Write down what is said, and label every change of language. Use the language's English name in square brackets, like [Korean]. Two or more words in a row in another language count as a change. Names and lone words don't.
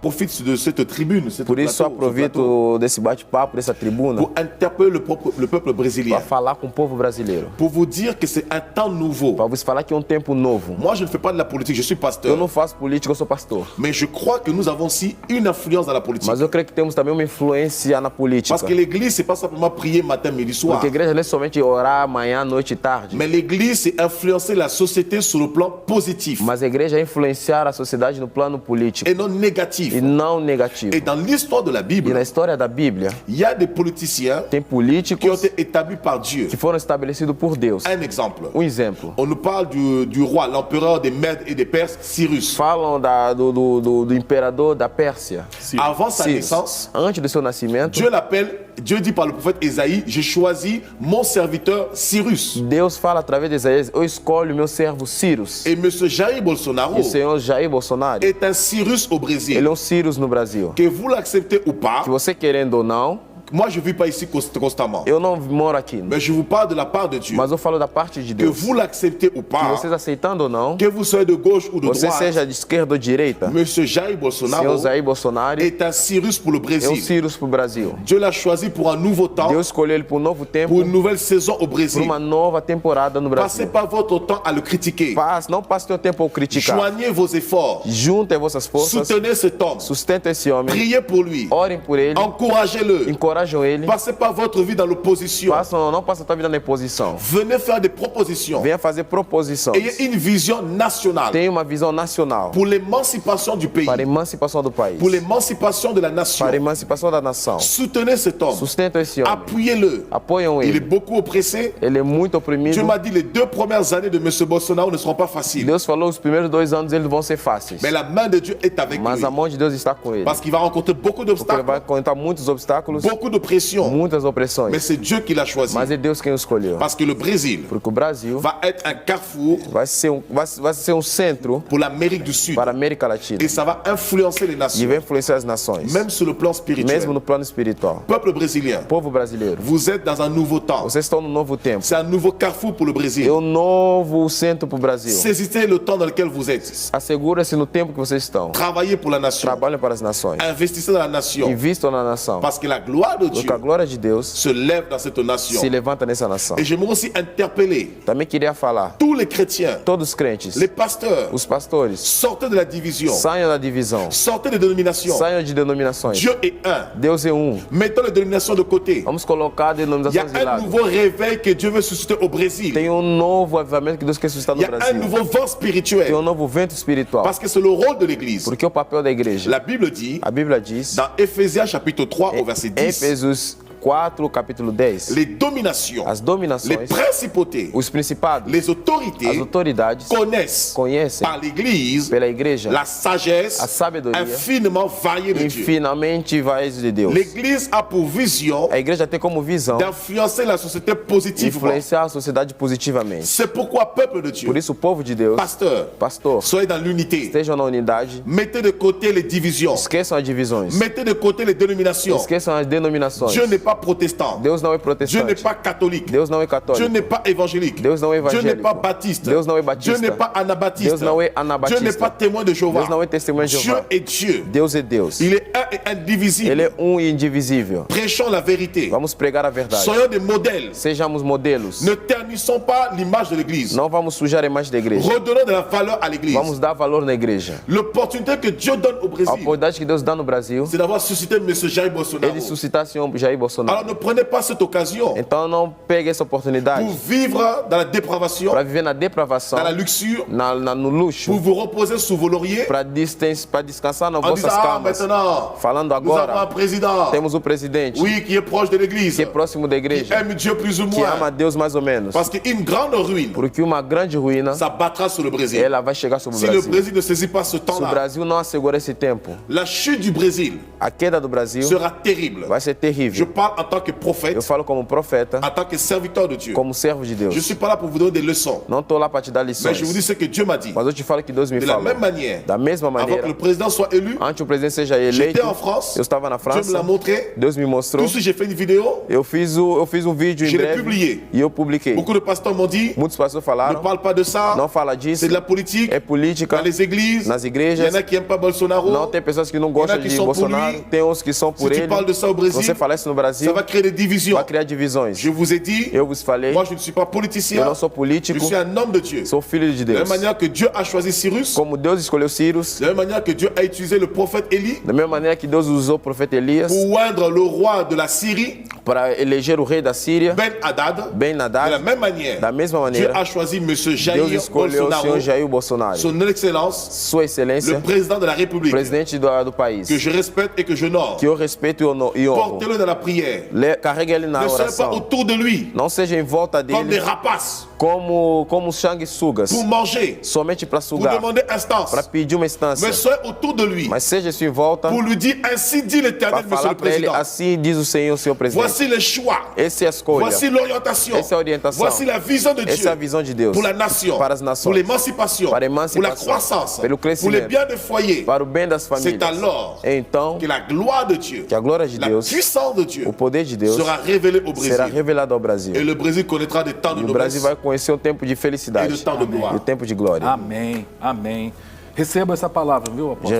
[French] profite de cette tribune, cette [Portuguese] Por isso, aproveito desse bate-papo, dessa tribuna, [French] pour interpeller le peuple brésilien, [Portuguese] para falar com o povo brasileiro. [French] pour vous dire que c'est un temps nouveau. [Portuguese] Para vos falar que é tempo novo. [French] Moi, je ne fais pas de la politique, je suis [Portuguese] Eu [French] pasteur. [Portuguese] não faço política, eu sou pastor. [French] Mais je crois que nous avons aussi une influence dans la politique. [Portuguese] Mas eu creio que temos também uma influência na política. [French] Parce que l'église, c'est pas simplement prier matin, midi, soir. [Portuguese] Porque a igreja não é somente orar manhã, noite e tarde. [French] Mais l'église, c'est influencer la société sur le plan positif [Portuguese] Mas a igreja é influenciar a sociedade no plano político [French] et non négatif. [Portuguese] e não negativo. [French] Et dans l'histoire de la [Portuguese] E [French] Bible, [Portuguese] na história da Bíblia, [French] il y a des politiciens [Portuguese] tem [French] qui ont [Portuguese] políticos [French] été établis par Dieu. [Portuguese] que foram estabelecidos por Deus. [French] Un exemple. [Portuguese] Exemplo. [French] On nous parle du roi, l'empereur des Mèdes et des Perses, Cyrus. [Portuguese] Falam do imperador da Pérsia. [French] Avant sa [Portuguese] Cyrus. [French] naissance, [Portuguese] Antes do seu nascimento, [French] Dieu dit par le prophète Ésaïe, j'ai choisi mon serviteur Cyrus. [Portuguese] Deus fala através de Isaías: eu escolho meu servo Cyrus. [French] Et M. Jair Bolsonaro [Portuguese] E o senhor Jair Bolsonaro, [French] est un Cyrus au Brésil. [Portuguese] ele é Cyrus no Brasil. [French] Que vous l'acceptez ou pas, [Portuguese] Que você querendo ou não, [French] moi je ne vis pas ici constamment. [Portuguese] eu não moro aqui. [French] Mais je vous parle de la part de Dieu. [Portuguese] Mas eu falo da parte de [French] Que [Portuguese] Deus. [French] vous l'acceptez ou [Portuguese] Que [French] pas, [Portuguese] vocês aceitando ou não, [French] que vous soyez de gauche ou de [Portuguese] você [French] droite, [Portuguese] seja de esquerda ou direita, [French] M. Jair [Portuguese] senhor [French] Bolsonaro [Portuguese] Jair Bolsonaro [French] est un Cyrus pour le [Portuguese] é [French] Brésil. [Portuguese] Cyrus pro Brasil. [French] Dieu l'a choisi pour un nouveau temps, [Portuguese] Deus escolheu ele para novo tempo, [French] pour une nouvelle saison au [Portuguese] para [French] Brésil. [Portuguese] uma nova temporada no [French] Passez [Portuguese] Brasil. [French] pas votre temps à le critiquer. [Portuguese] Não passe teu tempo a criticar. [French] Joignez vos efforts. [Portuguese] Juntem vossas forças, [French] Soutenez cet homme. [Portuguese] sustenta esse homem, [French] Priez pour lui. [Portuguese] orem por ele, [French] Encouragez-le. [Portuguese] encorajam ele. [French] Passez pas votre vie dans l'opposition. [Portuguese] Não passa a tua vida na imposição. [French] Venez faire des propositions. [Portuguese] Venha fazer proposições. [French] Ayez une vision nationale [Portuguese] Tenha uma visão nacional [French] pour l'émancipation du pays, [Portuguese] para a emancipação do país, [French] pour l'émancipation de la nation. [Portuguese] para a emancipação da nação. [French] Soutenez cet homme. [Portuguese] Sustenta esse homem. [French] Appuyez-le. [Portuguese] Apoiam [French] Il est [Portuguese] ele. [French] beaucoup oppressé. [Portuguese] Ele é muito oprimido. [French] Dieu m'a dit les 2 premières années de M. Bolsonaro ne seront pas faciles. [Portuguese] Deus falou os primeiros 2 anos eles vão ser fáceis. [French] Mais la main de Dieu est avec [Portuguese] Mas [French] lui. [Portuguese] a mão de Deus está com ele. [French] Parce qu'il va rencontrer beaucoup [Portuguese] Porque ele [French] d'obstacles, [Portuguese] vai encontrar muitos obstáculos, [French] beaucoup d'oppression. [Portuguese] muitas [French] Mais [Portuguese] opressões. [French] c'est Dieu qui l'a choisi. [Portuguese] Mas é Deus quem o escolheu. [French] Parce que le Brésil [Portuguese] Porque o Brasil [French] va être un carrefour [Portuguese] vai ser centro [French] pour l'Amérique du Sud. [Portuguese] para a América Latina. [French] Et ça va influencer les [Portuguese] E [French] nations, [Portuguese] vai influenciar as nações. [French] même sur le plan spirituel. [Portuguese] Mesmo no plano espiritual. [French] Peuple brésilien, [Portuguese] Povo brasileiro, [French] vous êtes dans un nouveau temps. [Portuguese] vocês estão no novo tempo. [French] C'est un nouveau carrefour pour le Brésil. [Portuguese] É novo centro para o Brasil. [French] Saisissez le temps dans lequel vous êtes. [Portuguese] Assegura-se no tempo que vocês estão. [French] Travaillez pour la nation. [Portuguese] Trabalhem para as nações. [French] Investissez dans la nation. [Portuguese] Invistam na nação. [French] Parce que la gloire de Dieu [Portuguese] Porque a glória de Deus [French] se lève dans cette nation. [Portuguese] se levanta nessa nação. [French] Et j'aimerais aussi interpeller [Portuguese] Também queria falar, [French] tous les chrétiens, [Portuguese] todos os crentes, [French] les pasteurs, [Portuguese] os pastores, [French] sortez de la division, [Portuguese] saiam da divisão, [French] sortez des dénominations. [Portuguese] saiam de denominações. [French] Dieu est un. [Portuguese] Deus é um. [French] Mettons les dénominations de côté. [Portuguese] Vamos colocar [French] Il y a [Portuguese] denominações de [French] un [Portuguese] lado. [French] nouveau réveil que Dieu veut susciter au Brésil. [Portuguese] Tem novo avivamento que Deus quer suscitar [French] Il [Portuguese] no [French] y a un [Portuguese] Brasil. [French] nouveau vent spirituel. [Portuguese] Tem novo vento espiritual. [French] Parce que c'est le rôle de l'Église. [Portuguese] Porque o papel da igreja. [French] La Bible dit, [Portuguese] A Bíblia diz, [French] dans Éphésiens chapitre 3 au verset 10, [Portuguese] Éfésios 4, capítulo 10, [French] les dominations, [Portuguese] as [French] les [Portuguese] dominações, [French] principautés, [Portuguese] os principados, [French] les [Portuguese] as [French] autorités [Portuguese] autoridades [French] connaissent [Portuguese] conhecem [French] par l'Église [Portuguese] pela igreja [French] la sagesse [Portuguese] a sabedoria [French] infiniment variée de [Portuguese] e [French] Dieu. [Portuguese] finalmente vai de Deus. [French] L'Église a pour vision [Portuguese] A igreja tem como visão [French] d'influencer la société positivement. [Portuguese] influenciar a sociedade positivamente. [French] C'est pourquoi, peuple de Dieu, [Portuguese] Por isso o povo de Deus, pastor, [French] soyez dans l'unité. [Portuguese] estejam na unidade, [French] Mettez de côté les divisions. [Portuguese] esqueçam as divisões, [French] Mettez de côté les dénominations. [Portuguese] esqueçam as denominações. [French] Dieu n'est pas protestant. [Portuguese] Deus não é [French] Dieu n'est [Portuguese] protestante, [French] pas catholique. [Portuguese] Deus não é [French] Dieu [Portuguese] católico, [French] n'est pas évangélique. [Portuguese] Deus não é [French] Dieu n'est pas [Portuguese] evangélico, [French] baptiste. [Portuguese] Deus não é [French] Dieu [Portuguese] batista, [French] n'est pas anabaptiste. [Portuguese] Deus não é [French] Dieu n'est [Portuguese] anabatista, [French] pas témoin de Jéhovah. [Portuguese] Deus não é testemunha de [French] Dieu [Portuguese] Jeová. [French] est Dieu. [Portuguese] Deus é Deus. [French] Il est un et indivisible. [Portuguese] Ele é e indivisível. [French] Prêchons la vérité. [Portuguese] Vamos pregar a verdade. [French] Soyons des modèles. [Portuguese] Sejamos modelos. [French] Ne ternissons pas l'image de l'Église. [Portuguese] Não vamos sujar a imagem da igreja. [French] Redonnons de la valeur à l'Église. [Portuguese] Vamos dar valor na igreja. [French] L'opportunité que Dieu donne au [Portuguese] A [French] Brésil, [Portuguese] oportunidade que Deus dá no Brasil, [French] c'est d'avoir suscité M. Jair Bolsonaro. [Portuguese] ele suscitar senhor Jair Bolsonaro. [French] Alors ne prenez pas cette occasion [Portuguese] Então não pegue essa oportunidade [French] pour vivre dans la dépravation, [Portuguese] para viver na depravação, [French] dans la luxure, [Portuguese] no luxo, [French] pour vous reposer sous vos lauriers [Portuguese] para descansar nas [French] en disant [Portuguese] vossas camas. [French] maintenant, [Portuguese] Falando [French] nous avons un [Portuguese] agora, [French] président, [Portuguese] temos o presidente [French] oui, qui est proche de l'Église, [Portuguese] que é próximo da [French] qui [Portuguese] igreja, [French] aime Dieu plus ou [Portuguese] que ama [French] moins. [Portuguese] Deus mais ou menos. [French] Parce qu'une grande ruine [Portuguese] Porque uma grande ruína, [French] s'abattra sur le Brésil. [Portuguese] ela vai chegar sobre o [French] Si le [Portuguese] Brasil. [French] Brésil ne saisit pas ce [Portuguese] Se o [French] temps-là, [Portuguese] Brasil não assegura esse tempo, [French] la chute du Brésil [Portuguese] a queda do Brasil [French] sera terrible. [Portuguese] vai ser [French] Je [Portuguese] terrível. [French] parle parle en tant que prophète, [Portuguese] Eu falo como profeta, [French] en tant que serviteur de Dieu. [Portuguese] como servo de [French] Je [Portuguese] Deus. [French] ne suis pas là pour vous donner des leçons, [Portuguese] Não estou lá para te dar [French] mais je vous dis [Portuguese] lições. [French] ce que Dieu m'a dit. [Portuguese] Mas eu te falo que Deus me [French] De la [Portuguese] falou. [French] même manière, [Portuguese] Da mesma [French] avant que [Portuguese] maneira, [French] le président soit élu, [Portuguese] antes o presidente seja eleito, [French] j'étais en France, [Portuguese] eu estava na [French] Dieu me l'a [Portuguese] França, [French] montré. [Portuguese] Deus me mostrou, [French] Tout de suite, j'ai fait une vidéo. [Portuguese] eu fiz um vídeo em [French] Je l'ai [Portuguese] breve [French] publié. [Portuguese] e eu publiquei. [French] Beaucoup de pasteurs m'ont dit, [Portuguese] Muitos pastores [French] ne [Portuguese] falaram, [French] parle pas de ça, [Portuguese] não fala disso, [French] c'est de la politique. [Portuguese] é política, [French] Dans les églises, [Portuguese] nas [French] il y [Portuguese] igrejas, [French] en a qui n'aiment pas Bolsonaro. [Portuguese] não tem pessoas que não gostam que de são por Bolsonaro, [French] lui. [Portuguese] tem uns que são [French] Si [Portuguese] por [French] tu [Portuguese] ele. [French] parles de ça au Brésil, [Portuguese] Você fala isso no [French] ça [Portuguese] Brasil, [French] va créer des divisions. [Portuguese] vai criar divisões. [French] Je vous ai dit, [Portuguese] Eu vos falei, [French] moi je ne suis pas [Portuguese] eu [French] politicien, [Portuguese] não sou [French] je [Portuguese] político, [French] suis un homme de Dieu. [Portuguese] sou filho de [French] De la même [Portuguese] Deus. [French] manière que Dieu a choisi Cyrus, [Portuguese] Como Deus escolheu Cyrus, [French] de la même manière que Dieu a utilisé le prophète Élie [Portuguese] da mesma maneira que Deus usou o profeta Elias [French] pour oindre le roi de la Syrie, [Portuguese] para eleger o rei da Síria, [French] Ben Haddad, [Portuguese] Ben [French] de la [Portuguese] Haddad, [French] même manière, [Portuguese] da mesma [French] Dieu [Portuguese] maneira, [French] a choisi M. [Portuguese] Deus [French] Jair [Portuguese] escolheu o [French] Bolsonaro, [Portuguese] senhor Jair Bolsonaro, [French] son excellence, [Portuguese] Sua [French] le [Portuguese] Excelência, [French] président de la République, [Portuguese] presidente do país, [French] que je respecte et que j'honore. [Portuguese] que eu respeito e honro. [French] Portez-le dans la prière. [Portuguese] Carregue ele na [French] Ne soyez pas [Portuguese] oração. [French] autour de lui [Portuguese] Não seja em volta [French] comme des [Portuguese] dele [French] rapaces [Portuguese] como sanguessugas, [French] pour manger, [Portuguese] somente para [French] pour [Portuguese] sugar, [French] demander instance. [Portuguese] para pedir uma instância. [French] Mais soyez autour de lui [Portuguese] Mas seja isso em volta [French] pour lui dire ainsi dit [Portuguese] para [French] l'Éternel, monsieur [Portuguese] falar [French] le [Portuguese] para ele, [French] président. [Portuguese] assim diz o Senhor presidente. [French] Voici les choix. [Portuguese] Essa é a escolha. [French] Voici l'orientation. [Portuguese] Essa é a orientação. [French] Voici la vision de [Portuguese] Essa [French] Dieu [Portuguese] é a visão de Deus [French] pour la nation, [Portuguese] para as nações, [French] pour l'émancipation, [Portuguese] para a [French] pour la [Portuguese] emancipação, [French] croissance, [Portuguese] pelo [French] pour le [Portuguese] crescimento, [French] bien des foyers. [Portuguese] para o bem das [French] C'est [Portuguese] famílias. [French] alors [Portuguese] Então, [French] que la gloire de Dieu, [Portuguese] que a glória de [French] la [Portuguese] Deus, [French] puissance de Dieu [Portuguese] o poder de Deus [French] sera révélée au [Portuguese] será [French] Brésil. [Portuguese] revelado ao Brasil. [French] Et le Brésil connaîtra des temps de [Portuguese] E o [French] noblesse [Portuguese] Brasil vai conhecer um tempo de [French] et [Portuguese] felicidade [French] de temps de gloire. [Portuguese] e o tempo de glória. Amém, amém. Receba essa palavra, viu, [French] Je [Portuguese] apóstolo?